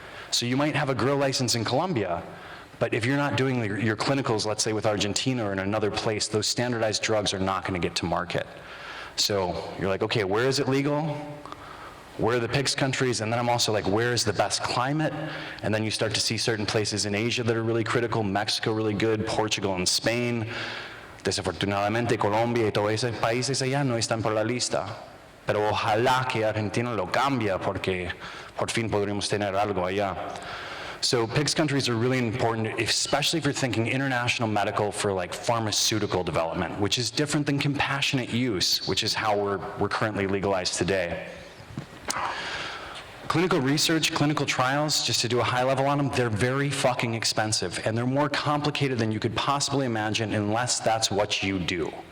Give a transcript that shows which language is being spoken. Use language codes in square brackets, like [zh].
[en] So you might have a grow license in Colombia, but if you're not doing your clinicals, let's say with Argentina or in another place, those standardized drugs are not going to get to market. So you're like, okay, where is it legal? where are the PIGS countries? And then I'm also like, where is the best climate? And then you start to see certain places in Asia that are really critical, Mexico really good, Portugal and Spain. [es] Desafortunadamente Colombia y todos esos países allá no están por la lista. Pero ojalá que Argentina lo cambie porque por fin podríamos tener algo allá. [en] So PIGS countries are really important, especially if you're thinking international medical for like pharmaceutical development, which is different than compassionate use, which is how we're currently legalized today. Clinical research, clinical trials, just to do a high level on them, they're very fucking expensive, and they're more complicated than you could possibly imagine unless that's what you do.